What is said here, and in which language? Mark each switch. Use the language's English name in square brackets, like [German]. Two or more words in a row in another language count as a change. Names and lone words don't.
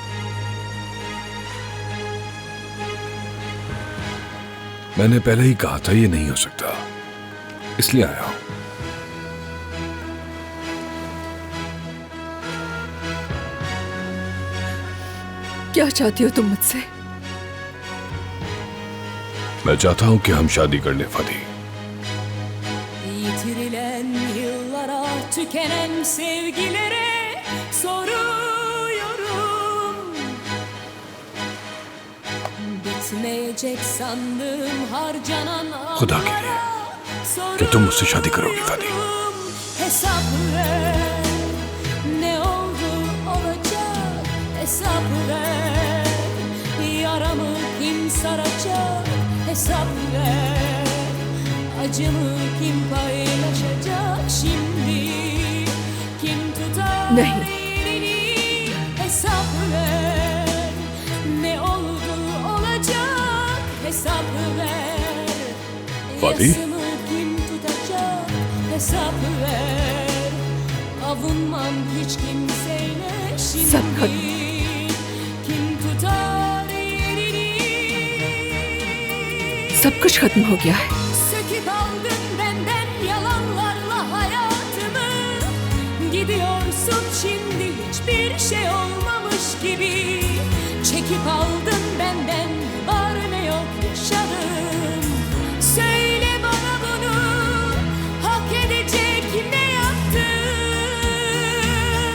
[Urdu] میں نے پہلے ہی کہا تھا یہ نہیں ہو سکتا، اس لیے آیا ہوں. کیا چاہتی ہو تم مجھ سے? میں چاہتا ہوں کہ ہم شادی کر لیں فادی. [Turkish] Yitirilen yıllara, tükenen sevgilere soruyorum. Bitmeyecek sandım harcanan [Urdu] خدا کے لیے، کیا تم مجھ سے شادی کرو گی فادی? [Turkish] Hesap ver, ne oldu olacak, hesap ver. Yaramı kim saracak, hesap ver. Acımı kim paylaşacak şimdi? Kim tutar [Urdu] نہیں. [Turkish] elini? Hesap ver. Ne oldu olacak? Hesap ver. Fatih? Yasımı kim tutacak? Hesap ver. Avunmam hiç kimseyle şimdi. [Urdu] سب ختم. [Turkish] Kim tutar elini? [Urdu] سب کچھ ختم ہو گیا ہے. [Turkish] Söküp aldın benden yalanlarla hayatımı. Gidiyorsun şimdi hiçbir şey olmamış gibi. Çekip aldın benden var ne yok yaşadım. Söyle bana bunu hak edecek ne yaptım?